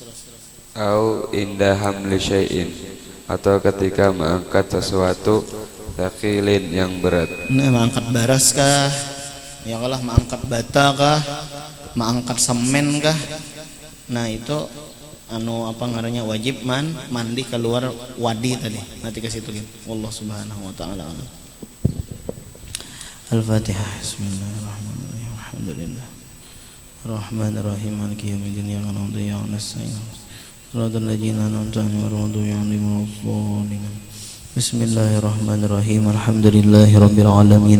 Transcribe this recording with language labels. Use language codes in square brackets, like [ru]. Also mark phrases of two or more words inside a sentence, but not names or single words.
[ar] أو عند حمل شيء [id] atau ketika mengangkat sesuatu thaqilin yang berat. [bjn] Nah mengangkat baras kah? Ya kalah mengangkat bata kah? Mengangkat semen kah? Nah itu apa ngarannya wajib mandi keluar wadi tadi. [id] Nanti ke situ gitu. [ar] الله سبحانه وتعالى. [id] Al-Fatihah. [ar] بسم الله الرحمن الرحيم. الحمد لله. الرحمن الرحيم. مالك يوم الدين. إياك نعبد وإياك نستعين. صراط الذين أنعمت عليهم غير المغضوب عليهم ولا الضالين. بسم الله الرحمن الرحيم. الحمد لله رب العالمين.